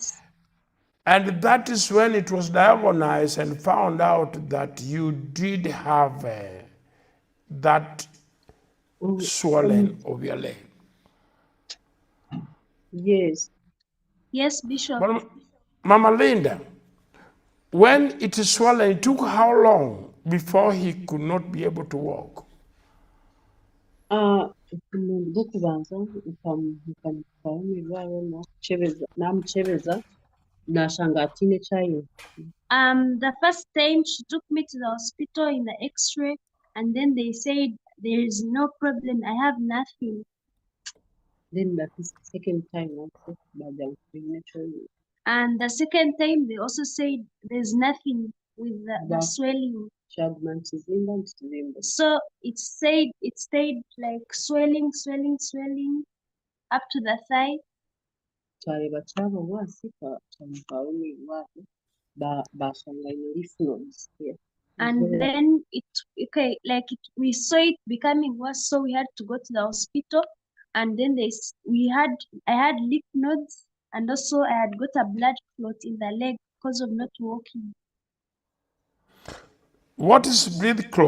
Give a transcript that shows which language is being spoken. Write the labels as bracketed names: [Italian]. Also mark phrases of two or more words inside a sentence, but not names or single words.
[English] And that is when it was diagnosed and found out that you did have that swelling of your leg. Yes. Yes, Bishop. But Mama Linda, when it is swollen, it took how long before he could not be able to walk? [Nyankole] Omuntu gw'okubanza nkamutwara omu irwariro namukyebeza nashanga atiine ekyaine. [English] The first time she took me to the hospital in the X-ray, and then they said there is no problem. I have nothing. Then that is the second time also [Nyankole] bajya kutiine ekyaine. [English] And the second time they also said there's nothing with the swelling. [Nyankole] Kyaguma nikizimba nikizimba. [English] So it stayed like swelling up to the thigh. [Nyankole] Kyareba kyaba wansi kyamutwara omu irwariro bashanga aine [English] lymph nodes there. And then we saw it becoming worse, so we had to go to the hospital. And then I had lymph nodes, and also I had got a blood clot in the leg because of not walking. What is blood clot?